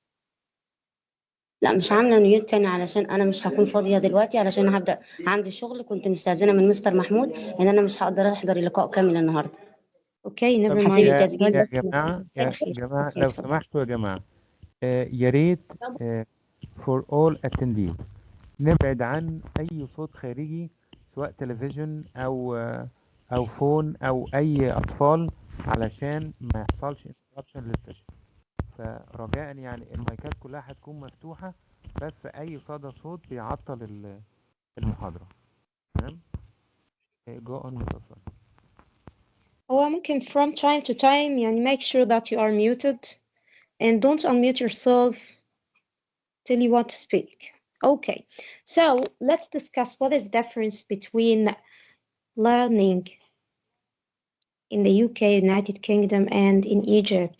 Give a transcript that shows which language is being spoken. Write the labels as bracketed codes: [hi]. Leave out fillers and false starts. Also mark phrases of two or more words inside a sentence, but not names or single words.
[ar] لا مش عامله نيوت تاني علشان انا مش هكون فاضيه دلوقتي، علشان هبدا عندي شغل. كنت مستاذنه من مستر محمود ان انا مش هقدر احضر اللقاء كامل النهارده. [en] okay never [ar] طب مايند. هسيب التسجيل يا بس. جماعة لو سمحتوا يا جماعة، يا ريت [en] for all attendees [ar] نبعد عن أي صوت خارجي، سواء تلفزيون أو فون أو أي أطفال، علشان ما يحصلش interruption للسيشن. فرجاء يعني المايكات كلها هتكون مفتوحة، بس أي صدى صوت بيعطل المحاضرة. تمام؟ [en] go on [ar] متصل. هو ممكن [en] from time to time يعني make sure that you are muted and don't unmute yourself till you want to speak. Okay, so let's discuss what is the difference between learning in the UK, United Kingdom, and in Egypt.